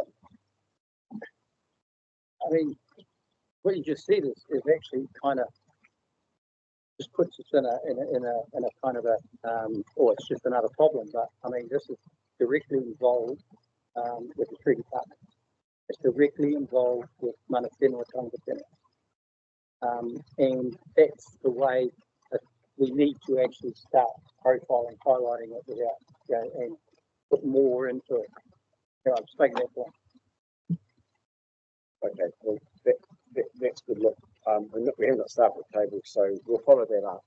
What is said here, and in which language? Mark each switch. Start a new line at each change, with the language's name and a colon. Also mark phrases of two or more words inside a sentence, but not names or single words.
English: I mean, what you just said is actually kind of just puts us in a kind of or it's just another problem. But I mean, this is directly involved with the Treaty Department. It's directly involved with
Māori: mana whenua tangata.
English: And that's the way that we need to actually start profiling, highlighting it without, and put more into it. I'm just making that point. Okay, well, that's good. Look, we haven't started with table, so we'll follow that up.